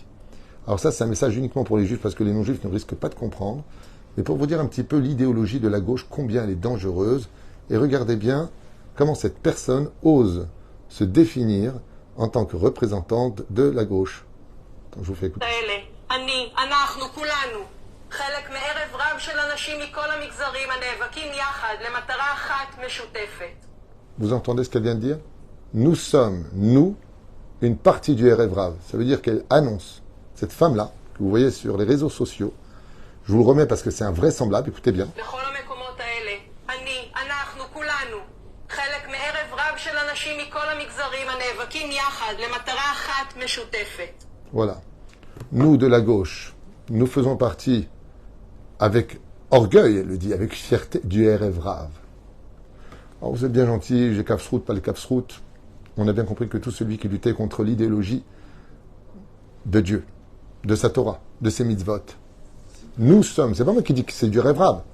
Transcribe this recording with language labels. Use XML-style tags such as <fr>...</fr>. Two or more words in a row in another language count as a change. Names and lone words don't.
<fr>Alors ça, c'est un message uniquement pour les Juifs, parce que les non-Juifs ne risquent pas de comprendre, mais pour vous dire un petit peu l'idéologie de la gauche, combien elle est dangereuse, et regardez bien comment cette personne ose se définir en tant que représentante de la gauche. Donc, je vous fais écouter.</fr> <he>אני, אנחנו, כולנו, חלק מערב רב של אנשים מכל המגזרים הנאבקים יחד למטרה אחת משותפת.</he> <fr>Vous entendez ce qu'elle vient de dire? Nous sommes, nous, une partie du</fr> <he>ערב רב.</he> <fr>Ça veut dire qu'elle annonce, cette femme-là, que vous voyez sur les réseaux sociaux, je vous le remets parce que c'est invraisemblable, écoutez bien.</fr> <he>בכל המקומות האלה, אני, אנחנו, כולנו, חלק מערב רב של אנשים מכל המגזרים הנאבקים יחד למטרה אחת משותפת.</he> <fr>Voilà. Nous, de la gauche, nous faisons partie, avec orgueil, elle le dit, avec fierté, du</fr> <he>ערב רב.</he> <fr>Alors vous êtes bien gentils, j'ai Kafsrout, pas les Kafsrout. On a bien compris que tout celui qui luttait contre l'idéologie de Dieu, de sa Torah, de ses mitzvot, nous sommes, c'est pas moi qui dis que c'est du</fr> <he>ערב רב.</he>